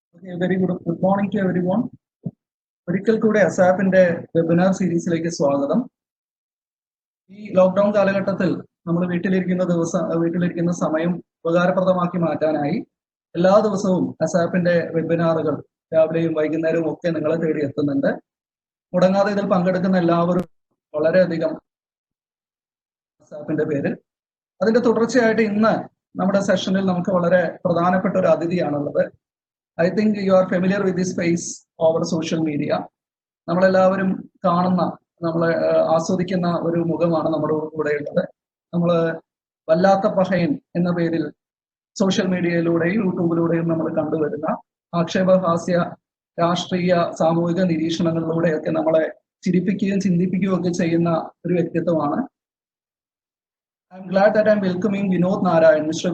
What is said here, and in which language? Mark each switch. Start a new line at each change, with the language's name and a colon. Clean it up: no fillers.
English: A very good morning to everyone.
Malayalam: ഒരിക്കൽ കൂടെ അസാപ്പിന്റെ webinar സീരീസിലേക്ക് സ്വാഗതം. ഈ ലോക്ക്ഡൌൺ കാലഘട്ടത്തിൽ നമ്മൾ വീട്ടിലിരിക്കുന്ന സമയം ഉപകാരപ്രദമാക്കി മാറ്റാനായി എല്ലാ ദിവസവും അസാപ്പിന്റെ വെബിനാറുകൾ രാവിലെയും വൈകുന്നേരവും ഒക്കെ നിങ്ങളെ തേടി എത്തുന്നുണ്ട്. മുടങ്ങാതെ ഇതിൽ പങ്കെടുക്കുന്ന എല്ലാവരും വളരെയധികം അസാപ്പിന്റെ പേരിൽ. അതിന്റെ തുടർച്ചയായിട്ട് ഇന്ന് നമ്മുടെ സെഷനിൽ നമുക്ക് വളരെ പ്രധാനപ്പെട്ട ഒരു അതിഥിയാണുള്ളത്.
English: I think you are familiar with this space over social media.
Malayalam: നമ്മളെല്ലാവരും കാണുന്ന, നമ്മളെ ആസ്വദിക്കുന്ന ഒരു മുഖമാണ് നമ്മുടെ കൂടെ ഉള്ളത്. നമ്മൾ വല്ലാത്ത പഹയൻ എന്ന പേരിൽ സോഷ്യൽ മീഡിയയിലൂടെയും യൂട്യൂബിലൂടെയും നമ്മൾ കണ്ടുവരുന്ന ആക്ഷേപഹാസ്യ രാഷ്ട്രീയ സാമൂഹിക നിരീക്ഷണങ്ങളിലൂടെയൊക്കെ നമ്മളെ ചിരിപ്പിക്കുകയും ചിന്തിപ്പിക്കുകയും ഒക്കെ ചെയ്യുന്ന ഒരു വ്യക്തിത്വമാണ്.
English: I'm glad that I'm welcoming Vinod Narayan, Mr.